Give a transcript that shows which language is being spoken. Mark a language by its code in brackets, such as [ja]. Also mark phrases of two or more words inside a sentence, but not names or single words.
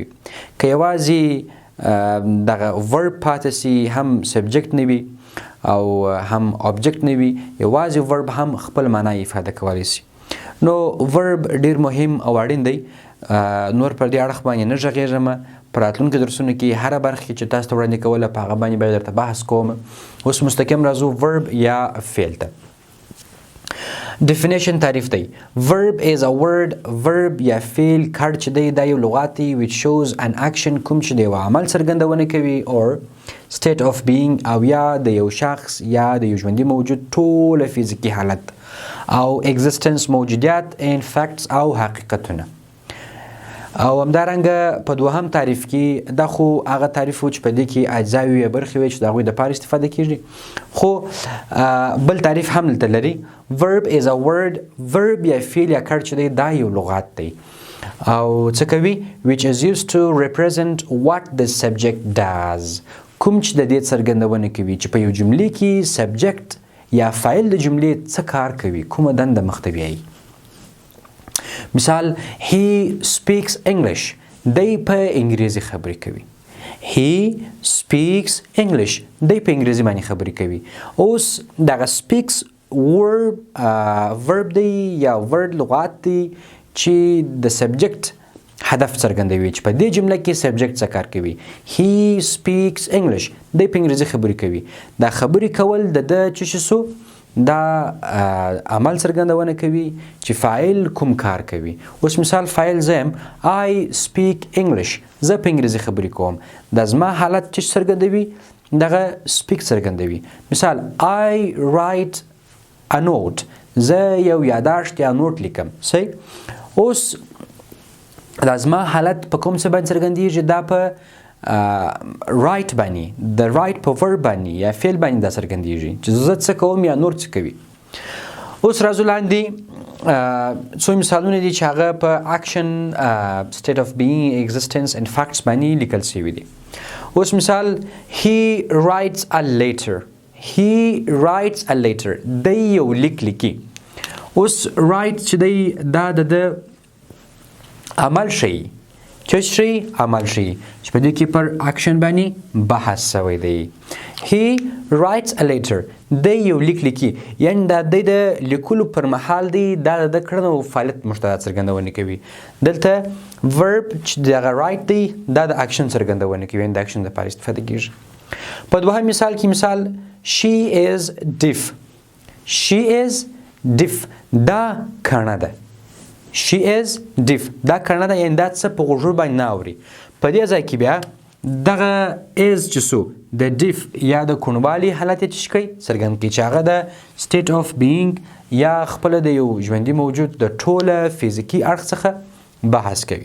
[ps] که یوازې دغه verb پاتې سي هم سبجکټ نه وي او هم آبجکټ نه وي، یوازې verb هم خپل معنا افاده کولی سي. نو verb ډېر مهم او اړین دی. نور پر دې اړخ باندې نه غږېږم. په راتلونکو درسونو کې هره برخه چې تاسو ته وړاندې کوله په هغه باندې به درته بحث کوم. اوس مستقیم راځو verb یا فعل ته. definition تعریف دی. [en] verb is a word. [ps] verb یا فعل کړ چې دی دا یو لغات دی [en] which shows an action [ps] کوم چې دی یو عمل څرګندونه کوي [en] or state of being [ps] او یا د یو شخص یا د یو ژوندي موجود ټوله فزیکي حالت او existence موجودیت [en] and facts [ps] او حقیقتونه. او همدارنګه په دوهم تعریف کې دا خو هغه تعریف و چې په دې کې اجزاوي یا برخې وي چې د هغوی دپاره استفاده کېږي، خو بل تعریف هم دلته لري. [en] verb is a word. [ps] verb یا فعل یا کړ چې دی دا یو لغات دی او څه کوي [en] which is used to represent what the subject does. [ps] کوم چې د دې څرګندونه کوي چې په یو جملې کې سبجکټ یا فاعل د جملې څه کار کوي، کومه دنده مخته بیایي. [en] مثال he speaks English. [ps] دی په انګریزي خبرې کوي. [en] he speaks English. [ps] دی په انګریزي باندې خبرې کوي. اوس دغه [en] speaks verb [ps] دی یا word لغات دی چې د سبجکټ هدف څرګندوي چې په دې جمله کې سبجکټ څه کار کوي. [en] he speaks English. [ps] دی په انګریزي خبرې کوي. دا خبرې کول د ده چې سو دا عمل څرګندونه کوي چې فاعل کوم کار کوي. اوس مثال فاعل زه یم [en] I speak English. [ps] زه په انګریزي خبرې کوم. دا زما حالت چې څرګندوي دغه speak څرګندوي. [en] مثال I write a note. [ps] زه یو یاداشت یا نوټ لیکم. صحیح. اوس دا زما حالت په کوم څه باندې څرګندېږي؟ دا په right باندې، د right په verb باندې یا فعل باندې دا څرګندېږي چې زه څه کوم یا نور څه کوي. اوس راځو لاندې څو مثالونه دي چې هغه په [en] action, state of being, existence and facts [ps] باندې لیکل شوي دي. اوس مثال [en] he writes a letter. he writes a letter. [ps] دی یو لیک لیکي. اوس write چې دی دا د عمل ښیي، چې شي عمل شي چې په دې کې پر اکشن باندې بحث شوی دی. [en] he writes a letter. [ps] دی یو لیک لیکي، یعنی دا د لیکلو پر مهال دی دا د کړنو او فعالیت مشترک څرګندونه کوي. دلته verb چې دغه write دی دا د اکشن څرګندونه کوي، یعنی د اکشن لپاره استفاده کیږي. په دوهم مثال کې مثال [en] she is deaf. she is deaf [ps] دا کڼه ده. [en] she is deaf [ps] دا کڼه ده، یعنې دا څه په غوږو باندې نه اوري. په دې ځای کې بیا دغه is چې څو د deaf یا د کوڼوالي حالت یې څه کوي څرګند کوي چې هغه د [en] state of being [ps] یا خپله د یو ژوندي موجود د ټوله فزیکي اړخ څخه بحث کوي.